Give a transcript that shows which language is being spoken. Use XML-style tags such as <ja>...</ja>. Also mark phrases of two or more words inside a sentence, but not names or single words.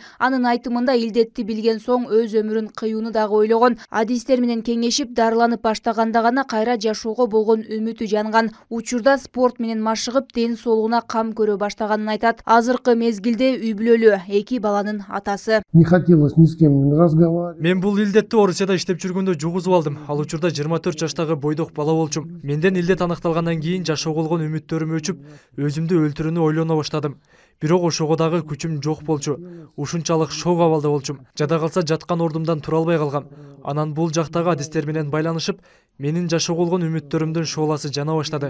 <ky>Анын айтымында илдетти билген соң өз өмүрүн кыюуну дагы ойлогон. Адистер менен кеңешип дарыланып баштаганда гана кайра жашоого болгон үмүтү жанган. Учурда спорт менен машыгып, ден соолугуна кам көрө баштаганын айтат. Азыркы мезгилде үй бүлөлүү 2 баланын атасы.</ky> <ru>Не хотелось ни с кем разговаривать.</ru> <ky>Мен бул илдетти Орусияда иштеп жүргөндө жугузуп алдым. Ал учурда 24 жаштагы бойдок бала болчумун. Менден илдет аныкталгандан кийин жашоого болгон үмүттөрүм өчүп, өзүмдү өлтүрүүнү ойлоно баштадым. Бирок ошого дагы күчүм жок болчу. Ушунчалык шок абалда болчум. Жада калса жаткан ордумдан тура албай калгам. Анан бул жактагы адистер менен байланышып, менин жашоого болгон үмүттөрүмдүн шооласы жана баштады.</ky>